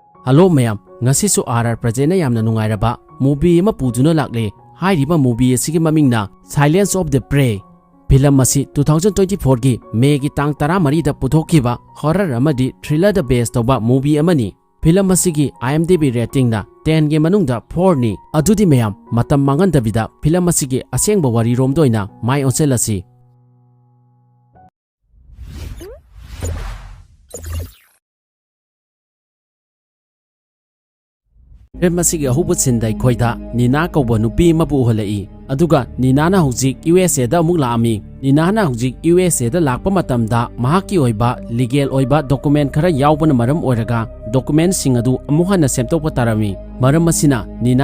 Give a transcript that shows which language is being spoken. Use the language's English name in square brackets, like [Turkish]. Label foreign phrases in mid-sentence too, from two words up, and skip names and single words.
[Manipuri] Hello mayam, ngasisu RR Project na yamna nungairaba movie ama puduna lakle. Hairiba movie asigi mamingna Silence of the Prey. Film asi 2024 gi May gi tang 13 da puthokiba horror amadi thriller da based toba movie amani. Film asigi IMDb rating na 10 gi manungda 4 ni. Adudi mayam matam mangandabida film asigi asengba wari romdoina mai onselasi. Masigi ahubut sindai khoida Nina kauba nupi mabu halai aduga Nina na hujik USA da amuk laami Nina na hujik USA da lakpa matamda mahaki oiba legal oiba document khara yaubana maram oiraga document sing adu amuhana semtokpa tarami maram asina Nina